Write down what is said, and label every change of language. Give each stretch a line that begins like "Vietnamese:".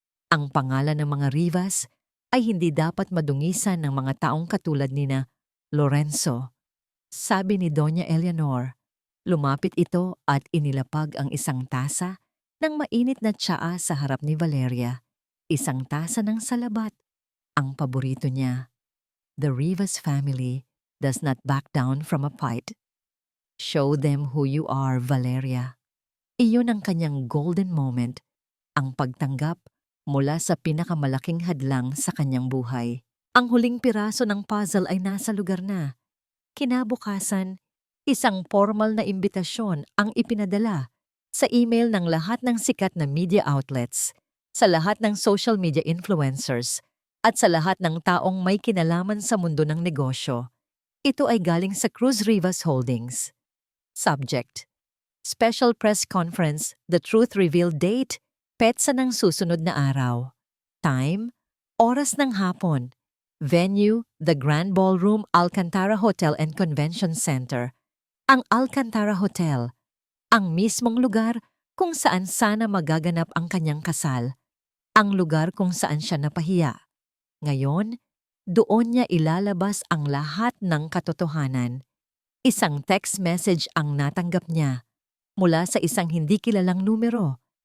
Filipino: Ang pangalan ng mga Rivas ay hindi dapat madungisan ng mga taong katulad ni na Lorenzo. Sabi ni Doña Eleanor. Lumapit ito at inilapag ang isang tasa ng mainit na tsaa sa harap ni Valeria. Isang tasa ng salabat. Ang paborito niya.
English: The Rivas family does not back down from a fight. Show them who you are, Valeria.
Filipino: Iyon ang kanyang golden moment, ang pagtanggap mula sa pinakamalaking hadlang sa kanyang buhay. Ang huling piraso ng puzzle ay nasa lugar na. Kinabukasan, isang formal na imbitasyon ang ipinadala sa email ng lahat ng sikat na media outlets, sa lahat ng social media influencers, at sa lahat ng taong may kinalaman sa mundo ng negosyo. Ito ay galing sa Cruz Rivas Holdings.
English: Subject: Special Press Conference, The Truth Revealed Date,
Filipino: petsa ng susunod na araw.
English: Time:
Filipino: oras ng hapon.
English: Venue: The Grand Ballroom, Alcantara Hotel and Convention Center.
Filipino: Ang Alcantara Hotel, ang mismong lugar kung saan sana magaganap ang kanyang kasal. Ang lugar kung saan siya napahiya. Ngayon, doon niya ilalabas ang lahat ng katotohanan. Isang text message ang natanggap niya mula sa isang hindi kilalang numero.